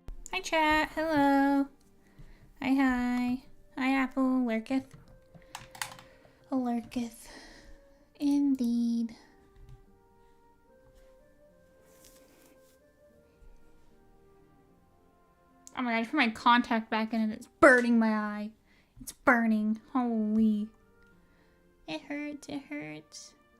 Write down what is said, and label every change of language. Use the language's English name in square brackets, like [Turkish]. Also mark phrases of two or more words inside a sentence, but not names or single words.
[English] Hi chat, hello. Hi. Hi Apple, lurketh. A lurketh. Indeed. Oh my god, I put my contact back in and it's burning my eye. It's burning. Holy. It hurts, it hurts.